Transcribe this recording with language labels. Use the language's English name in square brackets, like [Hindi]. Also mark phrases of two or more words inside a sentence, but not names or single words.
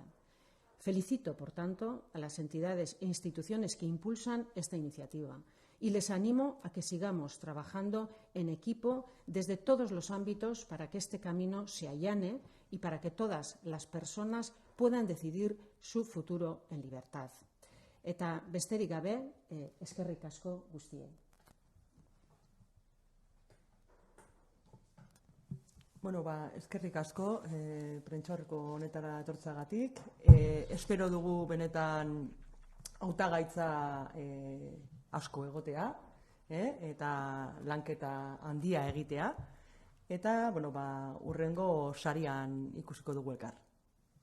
[Spanish] Felicito, por tanto, a las entidades e instituciones que impulsan esta iniciativa y les animo a que sigamos trabajando en equipo desde todos los ámbitos para que este camino se allane y para que todas las personas puedan decidir su futuro en libertad. [Basque] Eta besterik gabe, eskerrik asko guztiei. Bueno, eskerrik asko prentsaurreko honetara etortzagatik. Espero dugu benetan hautagaitza asko egotea, eta lanketa handia egitea, eta hurrengo sarian ikusiko dugu elkar.